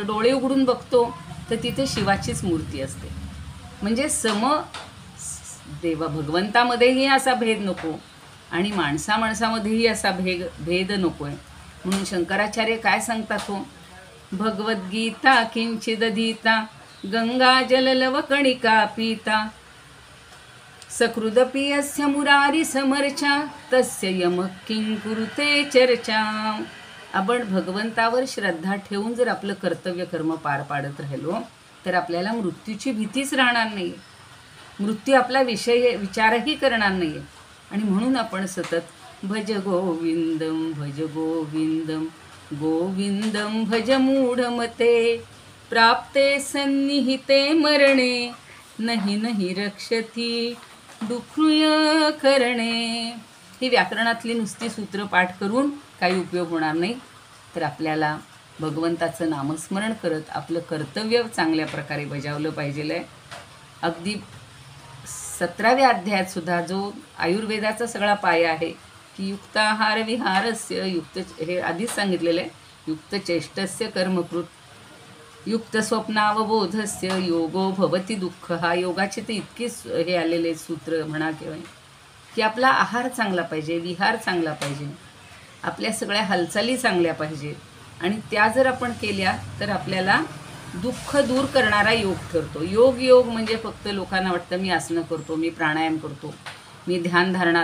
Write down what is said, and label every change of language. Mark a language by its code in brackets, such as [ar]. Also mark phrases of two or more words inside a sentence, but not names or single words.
[mr] डोळे उघडून बघतो तर तिथे शिवाचीच मूर्ती असते. म्हणजे देवा भगवंतामध्येही असा भेद नको आणि माणसामध्येही असा भेद नको आहे. म्हणून शंकराचार्य काय सांगतात हो, [sa] भगवद्गीता किंचिदधीता गंगा जललवकणिका पीता सकृदपि अस्य मुरारी समर्चा तस्य यम किं कुरुते चर्चा. [mr] आपण भगवंतावर श्रद्धा ठेवून जर आपलं कर्तव्य कर्म पार पाडत राहिलो तर आपल्याला मृत्यूची भीतीच राहणार नाही. मृत्यू आपला विचारही करणार नाही. आणि म्हणून आपण सतत [sa] भज गोविंदम भज गोविंदम गोविंदम भज मूढमते प्राप्ते सन्निहिते मरणे नहि नहि रक्षती दुःखृय करणे. [mr] ही व्याकरणातली नुसती सूत्र पाठ करून काही उपयोग होणार नाही. तर आपल्याला भगवंताचं नामस्मरण करत आपलं कर्तव्य चांगल्या प्रकारे बजावलं पाहिजे. अगदी 17व्या अध्यायात सुद्धा जो आयुर्वेदाचा सगळा पाया आहे की [sa] युक्ताहार विहारस्य युक्त, [mr] हे आधीच सांगितलेलं आहे, [sa] युक्त चेष्टस्य कर्मकृत युक्त स्वप्नावबोधस्य योगो भवती दुःख. [mr] हा योगाचे तर इतकेच हे आलेले सूत्र म्हणा किंवा की आपला आहार चांगला पाहिजे, विहार चांगला पाहिजे, आपल्या सगळ्या हालचाली चांगल्या पाहिजेत. आणि त्या जर आपण केल्या तर आपल्याला दुःख दूर करणारा योग ठरतो. योग म्हणजे फक्त लोकांना वाटतं मी आसनं करतो, मी प्राणायाम करतो, मी ध्यानधारणा.